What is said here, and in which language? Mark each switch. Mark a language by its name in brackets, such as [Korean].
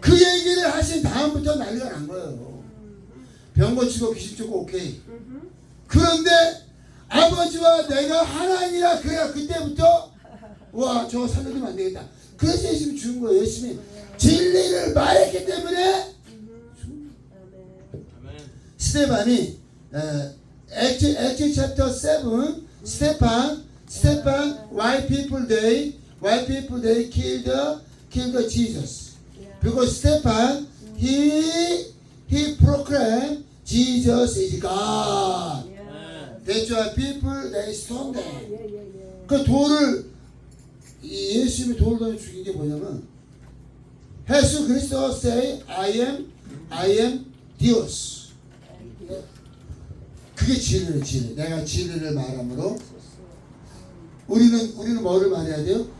[Korean] 그 얘기를 하신 다음부터 난리가 난 거예요. 병 고치고 귀신 쫓고 오케이. 그런데 아버지와 내가 하나님이라 그래야 그때부터 와 저거 살려두면 안 되겠다. 그래서 예수님이 죽은 거예요. 예수님이 진리를 말했기 때문에 [English] Amen. 스테반이 Acts chapter 7 스테판 why people they killed Jesus because Stephen he proclaimed Jesus is God. That's why people they stoned him. [Korean] 예예예. 그 돌을 이 예수님이 돌을 던져 죽인 게 뭐냐면 예수 그리스도 [English] say I am [Korean] Dios. 그게 진리예요. 진리. 내가 진리를 말함으로 우리는 뭐를 말해야 돼요?